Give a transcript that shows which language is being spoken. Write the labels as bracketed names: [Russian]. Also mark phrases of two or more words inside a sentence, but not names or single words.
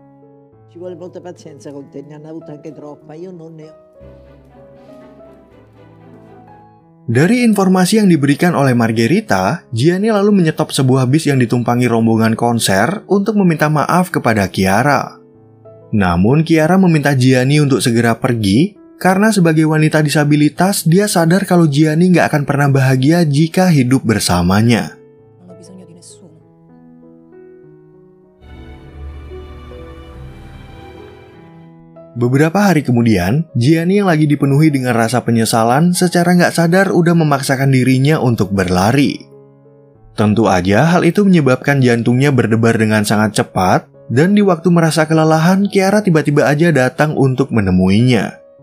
[Indonesian] Dari informasi yang diberikan oleh Margherita, Gianni lalu menyetop sebuah bis yang ditumpangi rombongan konser untuk meminta maaf kepada Chiara. Namun Chiara meminta Gianni untuk segera pergi, karena sebagai wanita disabilitas, dia sadar kalau Gianni nggak akan pernah bahagia jika hidup bersamanya. [Italian] Non ho bisogno di nessuno. [Indonesian] Beberapa hari kemudian, Gianni yang lagi dipenuhi dengan rasa penyesalan secara nggak sadar udah memaksakan dirinya untuk berlari. Tentu aja hal itu menyebabkan jantungnya berdebar dengan sangat cepat, dan di waktu merasa kelelahan, Chiara tiba-tiba aja datang untuk menemuinya.